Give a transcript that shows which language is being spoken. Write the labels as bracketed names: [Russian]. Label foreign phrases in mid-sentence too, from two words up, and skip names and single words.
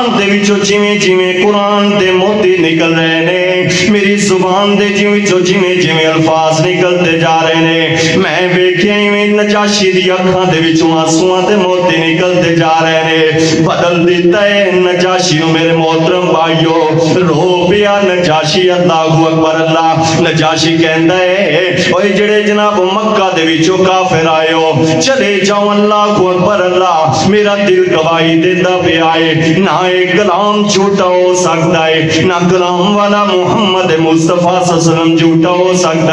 [Punjabi] دے وچوں جویں جویں قرآن دے موتی نکل رہے نے، میری زبان دے وچوں جویں جویں الفاظ نکلتے جا رہے نے، میں ویکھیا ایویں نجاشی دی اکھاں دے وچوں آنسواں دے موتی نکلتے جا رہے نے۔ بدل دیتا ہے نجاشی نو میرے محترم بھائیو، رو پیا نجاشی، [Arabic] اللہ اکبر اللہ۔ [Punjabi] نجاشی کہندا ہے اوے جڑے جناب مکہ دے وچوں کافر آئے ہو چلے جاؤ، [Arabic] اللہ اکبر اللہ، [Punjabi] میرا دل گواہی دیتا پیا ہے [Urdu] نہ ایک کلام جھوٹا ہو سکتا [Punjabi] ہے نہ کلام والا محمد مصطفیٰ [Arabic] صلی اللہ علیہ وسلم [Punjabi] جھوٹا ہو سکتا